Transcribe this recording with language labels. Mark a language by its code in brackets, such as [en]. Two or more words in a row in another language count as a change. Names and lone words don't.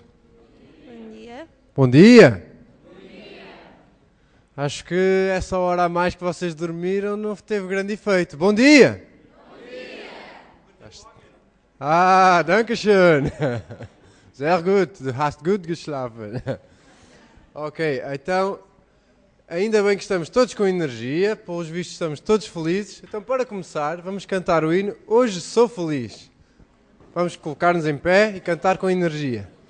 [pt] Bom dia. Bom dia. Acho que essa hora a mais que vocês dormiram não teve grande efeito. Bom dia. [de] Ah, danke schön. Sehr gut, du hast gut geschlafen. [pt] Ok, então, ainda bem que estamos todos com energia, pelos vistos estamos todos felizes. Então, para começar, vamos cantar o hino Hoje Sou Feliz. Vamos colocar-nos em pé e cantar com energia.